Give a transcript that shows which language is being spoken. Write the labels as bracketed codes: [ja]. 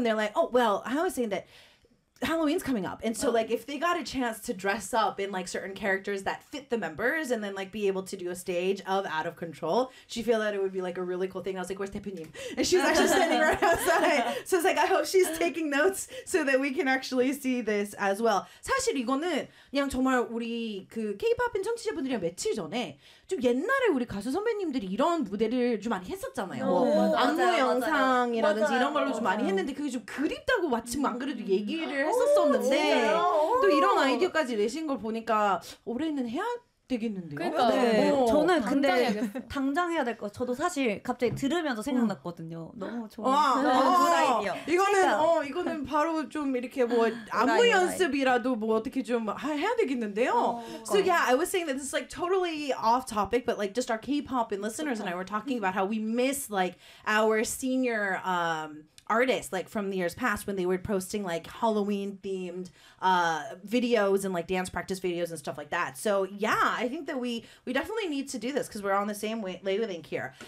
[en] And they're like, oh, well, I was saying that Halloween's coming up. And so like if they got a chance to dress up in like certain characters that fit the members and then like be able to do a stage of Out of Control, she feel that it would be like a really cool thing. I was like, where's Tepinim? And she's actually standing right outside. So it's like, I hope she's taking notes so that we can actually see this as well. [ko] 사실 이거는 그냥 정말 우리 그 K-POP인 청취자분들이랑 며칠 전에 좀 옛날에 우리 가수 선배님들이 이런 무대를 좀 많이 했었잖아요. 안무 영상이라든지 이런 걸로 좀 많이 했는데 그게 좀 그립다고 마침 안 그래도 얘기를 했었었는데 또 이런 아이디어까지 내신 걸 보니까 올해는 해야 되겠는데요. 그러니까 네. 저는 당장 근데 해야겠어. 당장 해야 될 거. 저도 사실 갑자기 들으면서 생각났거든요. 너무 좋은 아이디어. 이거는 이거는 바로 좀 이렇게 뭐 안무 나이, 연습이라도 뭐 어떻게 좀 해야 되겠는데요. [en] So yeah, I was saying that this is like totally off topic, but like just our K-pop and listeners and I were talking about how we miss like our senior artists like from the years past when they were posting like Halloween themed videos and like dance practice videos and stuff like that. So yeah, I think that we definitely need to do this because we're on the same wavelength here.